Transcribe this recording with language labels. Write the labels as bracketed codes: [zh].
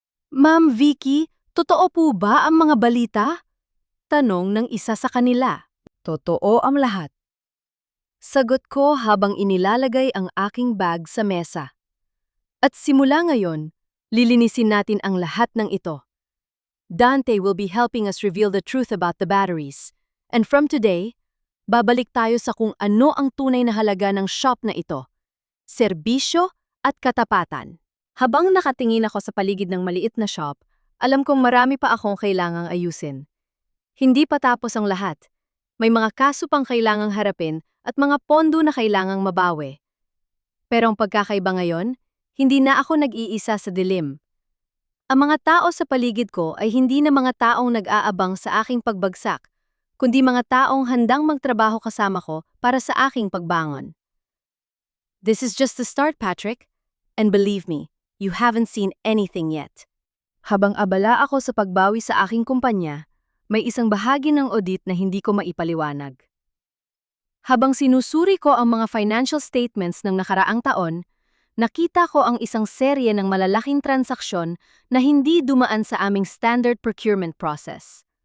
[tl] Ma'am Vicky, totoo po ba ang mga balita? Tanong ng isa sa kanila. Totoo ang lahat. Sagot ko habang inilalagay ang aking bag sa mesa. At simula ngayon, lilinisin natin ang lahat ng ito. [en] Dante will be helping us reveal the truth about the batteries. And from today, [tl] babalik tayo sa kung ano ang tunay na halaga ng shop na ito. Serbisyo at katapatan. Habang nakatingin ako sa paligid ng maliit na shop, alam kong marami pa akong kailangang ayusin. Hindi pa tapos ang lahat. May mga kaso pang kailangang harapin at mga pondo na kailangang mabawi. Pero ang pagkakaiba ngayon, hindi na ako nag-iisa sa dilim. Ang mga tao sa paligid ko ay hindi na mga taong nag-aabang sa aking pagbagsak, kundi mga taong handang magtrabaho kasama ko para sa aking pagbangon. [en] This is just the start, Patrick. And believe me, you haven't seen anything yet. [tl] Habang abala ako sa pagbawi sa aking kumpanya, may isang bahagi ng audit na hindi ko maipaliwanag. Habang sinusuri ko ang mga financial statements ng nakaraang taon, nakita ko ang isang serye ng malalaking transaksyon na hindi dumaan sa aming standard procurement process.